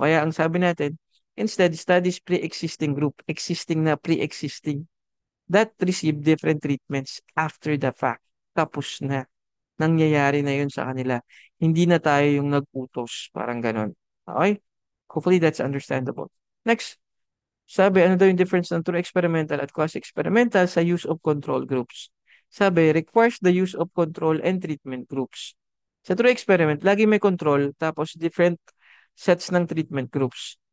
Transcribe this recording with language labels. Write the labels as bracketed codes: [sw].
[tl] Kaya ang sabi natin, [en] instead, studies pre-existing group, existing na pre-existing, that receive different treatments after the fact. [tl] Tapos na, nangyayari na yun sa kanila. Hindi na tayo yung nag-utos, parang ganon. Okay? [en] Hopefully that's understandable. Next, [tl] sabi, ano daw yung [en] difference ng true experimental at quasi-experimental sa use of control groups? Sabi, requires the use of control and treatment groups. [tl] Sa true experiment, lagi may control tapos different sets ng treatment groups.